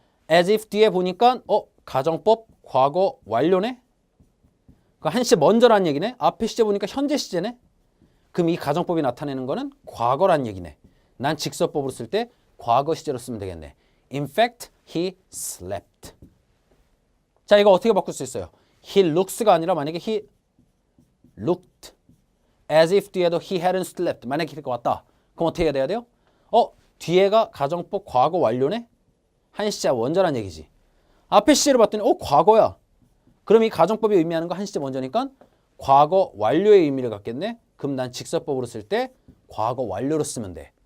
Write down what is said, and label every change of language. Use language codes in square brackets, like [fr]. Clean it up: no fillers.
[ko] as if 뒤에 보니까 가정법 과거 완료네? 그 한 시제 먼저란 얘기네. 앞에 시제 보니까 현재 시제네. 그럼 이 가정법이 나타내는 거는 과거란 얘기네. 난 직설법으로 쓸 때 과거 시제로 쓰면 되겠네. [en] In fact, he slept. [ko] 자, 이거 어떻게 바꿀 수 있어요? [en] He looks가 아니라 만약에 he looked as if [ko] 뒤에도 [en] he hadn't slept. [ko] 만약에 이렇게 왔다. 그럼 어떻게 해야 돼요? 뒤에가 가정법 과거 완료네? 한 시제 원저란 얘기지. 앞에 시제를 봤더니 과거야. 그럼 이 가정법이 의미하는 거 한 시제 먼저니까 과거 완료의 의미를 갖겠네. 그럼 난 직설법으로 쓸 때 과거 완료로 쓰면 돼.